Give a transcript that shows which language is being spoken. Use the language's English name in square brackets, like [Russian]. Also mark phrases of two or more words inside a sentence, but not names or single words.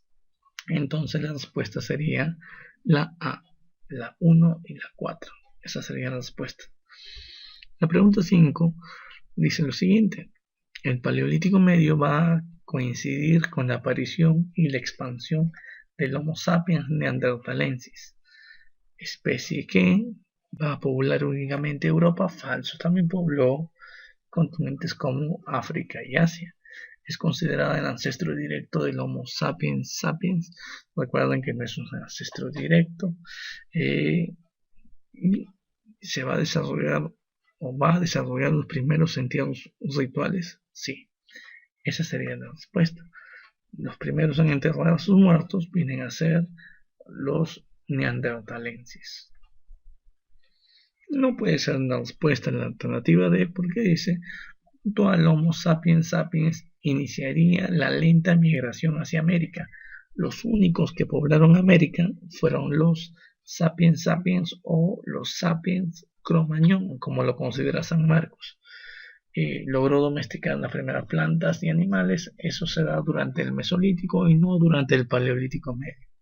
[Spanish] Entonces la respuesta sería la A, la 1 y la 4. Esa sería la respuesta. La pregunta 5 dice lo siguiente: el Paleolítico Medio va a coincidir con la aparición y la expansión del Homo sapiens neanderthalensis, especie que va a poblar únicamente Europa. Falso, también pobló continentes como África y Asia. Es considerada el ancestro directo del Homo sapiens sapiens. Recuerden que no es un ancestro directo. Y se va a desarrollar los primeros entierros rituales. Sí, esa sería la respuesta. Los primeros en enterrar a sus muertos vienen a ser los neanderthalensis. No puede ser una respuesta en la alternativa D, porque dice: junto al Homo sapiens sapiens iniciaría la lenta migración hacia América. Los únicos que poblaron América fueron los sapiens sapiens o los sapiens Cro-Magnon, como lo considera San Marcos. Logró domesticar las primeras plantas y animales. Eso se da durante el Mesolítico y no durante el Paleolítico Medio.